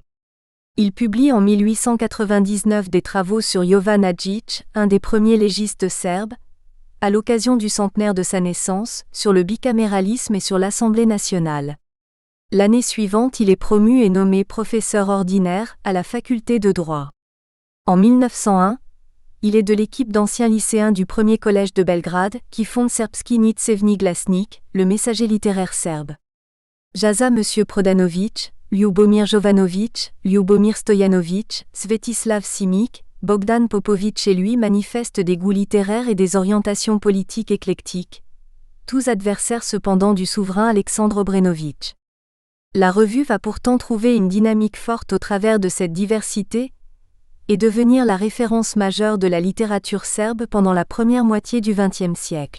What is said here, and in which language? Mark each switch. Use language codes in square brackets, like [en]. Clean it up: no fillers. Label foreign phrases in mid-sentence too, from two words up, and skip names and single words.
[fr] Il publie en 1899 des travaux sur Jovan Hadžić, un des premiers légistes serbes, à l'occasion du centenaire de sa naissance, sur le bicaméralisme et sur l'Assemblée nationale. L'année suivante, il est promu et nommé professeur ordinaire à la faculté de droit. En 1901, il est de l'équipe d'anciens lycéens du premier collège de Belgrade qui fonde Srpski Nicevni Glasnik, le messager littéraire serbe. Jaza M. Prodanović, Ljubomir Jovanović, Ljubomir Stojanović, Svetislav Simić, Bogdan Popović et lui manifestent des goûts littéraires et des orientations politiques éclectiques, tous adversaires cependant du souverain Alexandre Obrenović. La revue va pourtant trouver une dynamique forte au travers de cette diversité et devenir la référence majeure de la littérature serbe pendant la première moitié du XXe siècle.